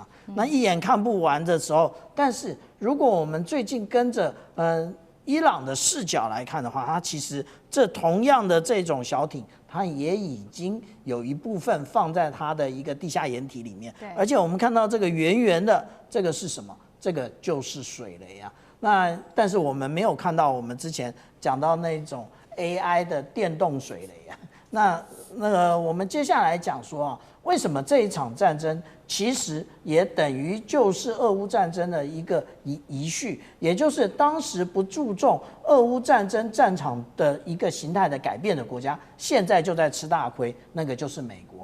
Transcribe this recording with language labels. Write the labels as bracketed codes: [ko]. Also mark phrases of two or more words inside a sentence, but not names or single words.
[zh] 那一眼看不完的時候，但是如果我們最近跟着伊朗的視角來看的話，它其實這同樣的這種小艇，它也已經有一部分放在它的一個地下掩體裡面。而且我們看到這個圓圓的，這個是什麼？這個就是水雷啊。那但是我們沒有看到我們之前講到那種 AI 的電動水雷啊。那個我們接下來講說啊，為什麼這一場戰爭其實也等於就是俄烏戰爭的一個遺緒，也就是當時不注重俄烏戰爭戰場的一個形態的改變的國家，現在就在吃大虧，那個就是美國。